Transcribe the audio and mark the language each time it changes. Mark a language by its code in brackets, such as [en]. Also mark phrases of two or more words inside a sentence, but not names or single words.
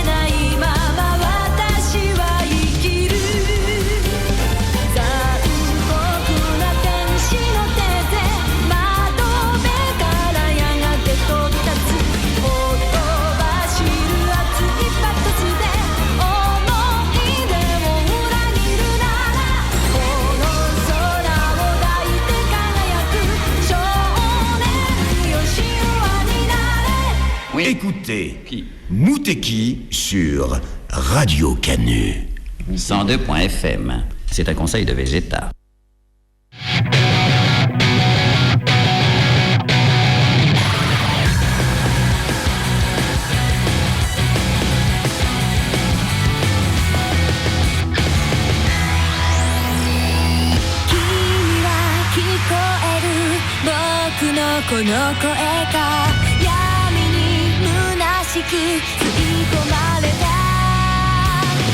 [ja] ないまま私は生きる残酷な天使の手で窓辺からやがて飛び立つほとばしる熱いパトスで思い出を裏切るならこの空を抱いて輝く少年よ神話になれ [fr] Écoutez Muteki sur Radio Canu. 102.fm. C'est un conseil de Vegeta. [ja] 「君は聞こえる僕のこの声が闇に虚しく吸い込まれた」